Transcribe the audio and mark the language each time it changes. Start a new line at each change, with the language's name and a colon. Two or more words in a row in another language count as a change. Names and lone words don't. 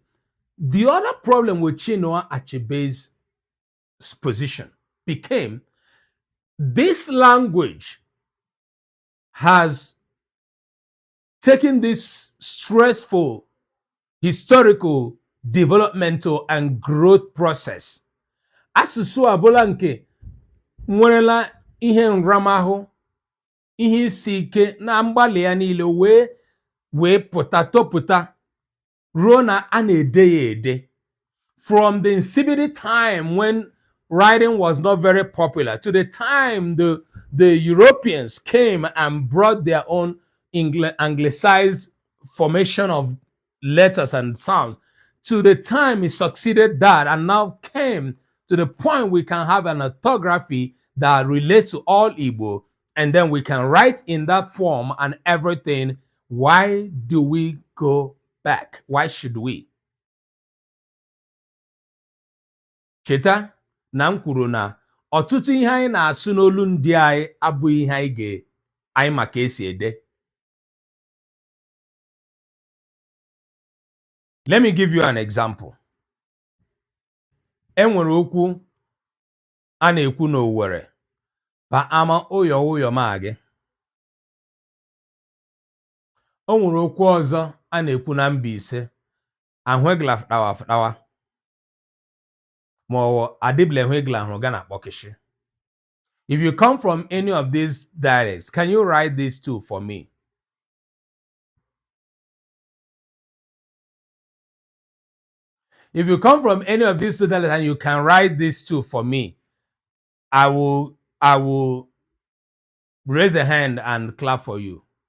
English: The other problem with Chinua Achebe's position became this language has taken this stressful historical, developmental, and growth process.
Igbo: Asụsụ abụla nke nwerela ihe nramahụ, ihe isi ike na mgbalị ya niile wee pụta topụta ruo na a na-ede ya ede.
English: From the insipid time when writing was not very popular to the time the Europeans came and brought their own anglicized formation of letters and sounds, to the time it succeeded that and now came to the point we can have an orthography that relates to all Igbo, and then we can write in that form and everything. Why do we go back? Why should we?
Igbo: Cheta na m kwuru na ọtụtụ ihe anyị na-asụ n'olu ndị anyị abụghị ihe anyị maka esi ede.
English: Let me give you an example.
Igbo: Enwere okwu a na-ekwu n'Owerri, ba ama ụyọ ma gị. O nwere okwu ọzọ a na-ekwu na Mbaise, ahụegla ftawa.
English: If you come from any of these dialects, can you write these two for me? If you come from any of these two dialects and you can write these two for me, I will raise a hand and clap for you.